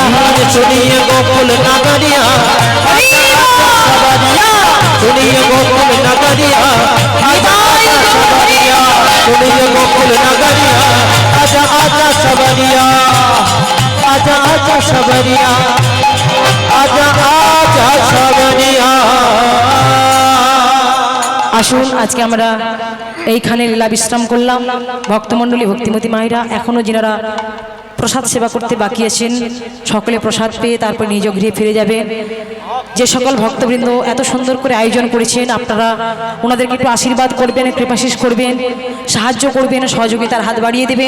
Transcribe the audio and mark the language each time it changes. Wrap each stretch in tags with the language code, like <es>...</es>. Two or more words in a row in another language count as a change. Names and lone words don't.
<hi>सुनिए गोकुल नगरिया, आजा आजा सबरिया। सुनिए गोकुल नगरिया, आजा आजा सबरिया। सुनिए गोकुल नगरिया, आजा आजा सबरिया। आजा आजा सबरिया, आजा आजा सबरिया।</hi> <bn>আসুন আজকে আমরা এইখানে লীলা বিশ্রাম করলাম। ভক্তমণ্ডলী ভক্তিমতী মায়েরা এখনো যিনারা প্রসাদ সেবা করতে বাকি আছেন সকলে প্রসাদ পেয়ে তারপর নিজ গৃহে ফিরে যাবেন। যে সকল ভক্তবৃন্দ এত সুন্দর করে আয়োজন করেছেন আপনারা ওনাদেরকে একটু আশীর্বাদ করবেন, কৃপাশিস করবেন, সাহায্য করবেন, সহযোগিতার হাত বাড়িয়ে দেবেন।</bn>